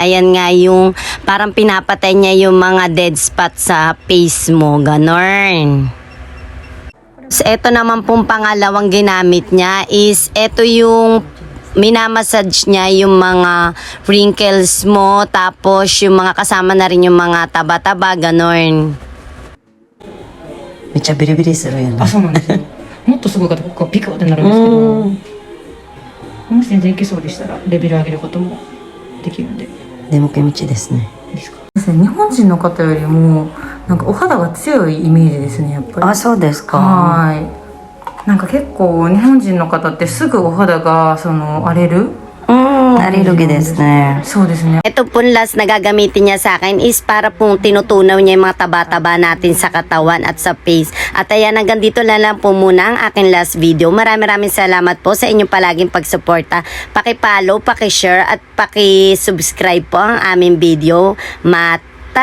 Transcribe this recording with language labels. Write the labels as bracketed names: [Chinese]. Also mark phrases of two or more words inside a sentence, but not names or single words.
[Filipino] Ayan nga yung parang pinapatay niya yung mga [English] dead spot [Filipino] sa face mo, ganon. So, ito naman pong pangalawang ginamit niya is ito yung minamassage niya yung mga wrinkles mo, tapos yung mga kasama na rin yung mga taba-taba, ganon. [Japanese] めっちゃビリビリするよね。あ、そうなんですよ。もっとすごい方、ここピカってなるんですけど、もし全然いけそうでしたらレベル上げることもできるんで。眠気道ですね。ですか。日本人の方よりもなんかお肌が強いイメージですね、やっぱり。あ、そうですか。はい。なんか結構日本人の方ってすぐお肌が荒れる。アレルギーですね。そうですね。 [Filipino] Ito pong last na gagamitin niya sa akin is para pong tinutunaw niya yung mga taba-taba natin sa katawan at sa face. At ayan, hanggang dito lang po muna ang aking last video. Maraming salamat po sa inyong palaging pagsuporta. Paki-follow, paki-share at paki-subscribe po ang aming video.